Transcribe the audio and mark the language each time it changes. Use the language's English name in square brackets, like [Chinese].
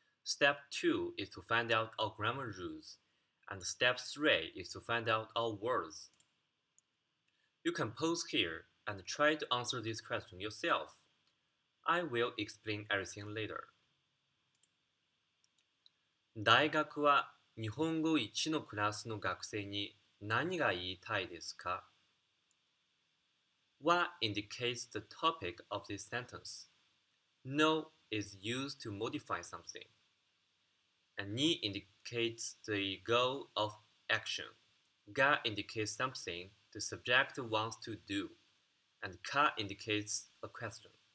[English] Step 2 is to find out all grammar rules. And step 3 is to find out all words. You can pause here and try to answer this question yourself. I will explain everything later. [Japanese] 大学は日本語1のクラスの学生に何が言いたいですか [English] What indicates the topic of this sentence? No is used to modify something. And ni indicates the goal of action. Ga indicates something the subject wants to do. And ka indicates a question.